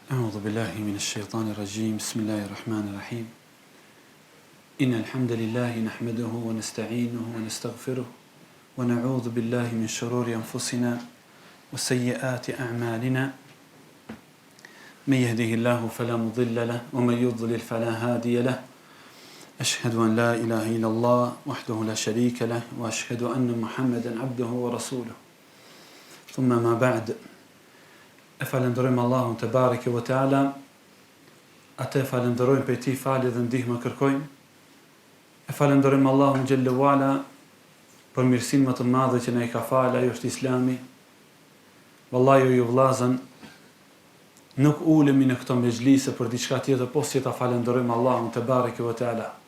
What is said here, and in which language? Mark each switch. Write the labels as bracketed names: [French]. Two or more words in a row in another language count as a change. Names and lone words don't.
[Arabic] أعوذ بالله من الشيطان الرجيم بسم الله الرحمن الرحيم إن الحمد لله نحمده ونستعينه ونستغفره ونعوذ بالله من شرور أنفسنا وسيئات أعمالنا من يهده الله فلا مضل له ومن يضلل فلا هادي له أشهد أن لا إله إلا الله وحده لا شريك له وأشهد أن محمدا عبده ورسوله ثم ما بعد [Albanian] E falenderojmë Allahun [Arabic] تبارك وتعالى, [Albanian] atë falenderojmë për ti falje dhe ndihmë kërkojmë. E falenderojmë Allahun [Arabic] جل وعلا [Albanian] për mirësinë më të madhe që na i ka falë, ajo është Islami. Vallahi ju vllazën, nuk ulemi në këto mezhlise për diçka tjetër posa që ta falenderojmë Allahun [Arabic] تبارك وتعالى.